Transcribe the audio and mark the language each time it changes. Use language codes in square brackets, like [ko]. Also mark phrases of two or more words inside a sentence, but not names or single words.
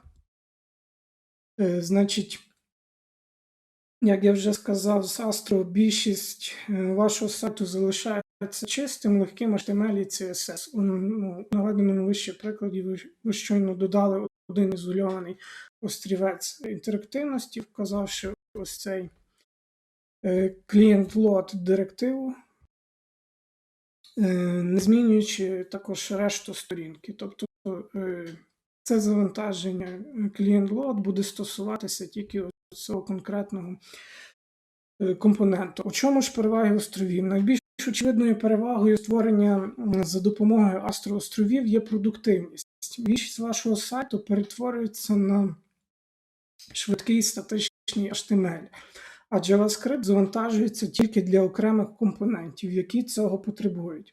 [uk] Значить, як я вже сказав, з Astro більшість вашого сайту залишається чистим, легким HTML і CSS. У наведеному вище прикладі ви щойно додали один ізольований острівець інтерактивності, вказавши ось цей client-load директиву, не змінюючи також решту сторінки. Тобто це завантаження client-load буде стосуватися тільки цього конкретного компоненту. У чому ж переваги островів? Найбільш очевидною перевагою створення за допомогою Astro островів є продуктивність. Більшість вашого сайту перетворюється на швидкий статичний HTML, а JavaScript завантажується тільки для окремих компонентів, які цього потребують.